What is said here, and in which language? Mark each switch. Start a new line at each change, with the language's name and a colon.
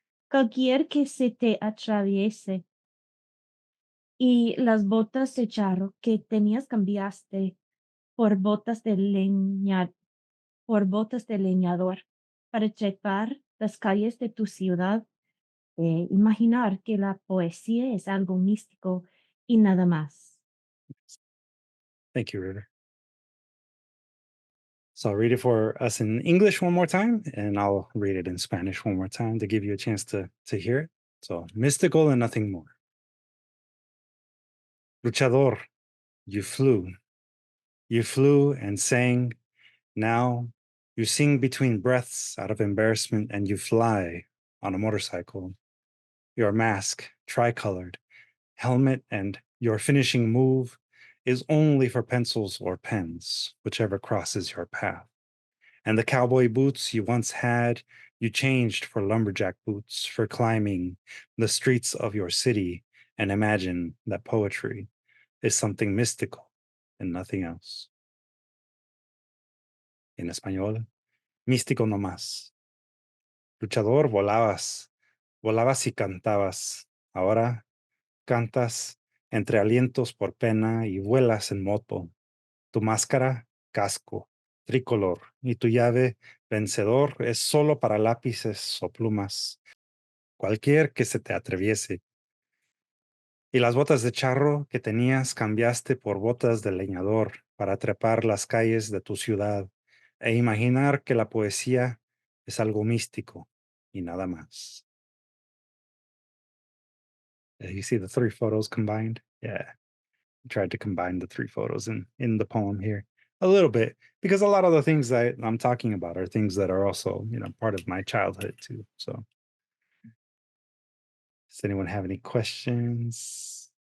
Spanish: Cualquier que se te atraviese. Y las botas de charro que tenías cambiaste por botas de leñador para trepar las calles de tu ciudad, imaginar que la poesía es algo místico y nada más.
English: Thank you, River. So I'll read it for us in English one more time, and I'll read it in Spanish one more time to give you a chance to hear it. So, mystical and nothing more. Luchador, you flew. You flew and sang. Now you sing between breaths out of embarrassment, and you fly on a motorcycle. Your mask, tricolored, helmet, and your finishing move is only for pencils or pens, whichever crosses your path. And the cowboy boots you once had, you changed for lumberjack boots for climbing the streets of your city, and imagine that poetry is something mystical and nothing else.
Spanish: En español, místico no más. Luchador, volabas, volabas y cantabas. Ahora cantas entre alientos por pena y vuelas en moto. Tu máscara, casco, tricolor, y tu llave, vencedor, es solo para lápices o plumas, cualquier que se te atreviese. Y las botas de charro que tenías cambiaste por botas de leñador para trepar las calles de tu ciudad e imaginar que la poesía es algo místico y nada más.
English: You see the three photos combined? Yeah. I tried to combine the three photos in the poem here a little bit because a lot of the things that I'm talking about are things that are also, part of my childhood too. So does anyone have any questions?